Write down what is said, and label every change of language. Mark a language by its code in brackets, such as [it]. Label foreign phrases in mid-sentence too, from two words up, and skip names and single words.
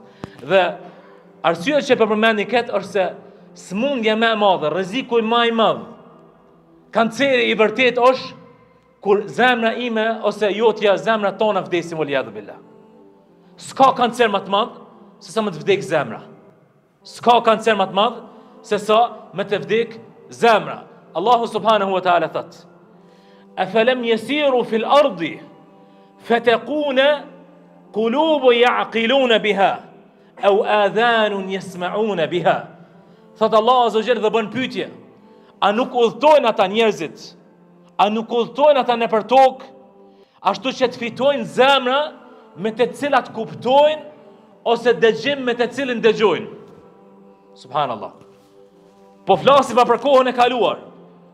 [sq] Dhe arsyeja që përmendni këtë është se smundja më e madhe, rreziku më I madh, kanceri I vërtet është kur zemra ime ose jotja zemra tona vdesin [ar] وال بالله. [sq] S'ka kancer më të madh se sa më të vdek zemra. S'ka kancer më të madh se sa më të vdek zemra. [ar] الله سبحانه وتعالى thot: "أفلم يسيروا في الأرض فتكون قلوب يعقلون بها أو آذان يسمعون بها." [sq] Thot Allah [ar] عز وجل [sq] dhe bën pyetje: a nuk udhtojnë ata njerëzit? A nuk udhtojnë ata nëpër tokë ashtu që të fitojnë zemra me të cilat kuptojnë ose dëgjim me të cilin dëgjojnë? Subhanallah. Po flasim pa për kohën e kaluar.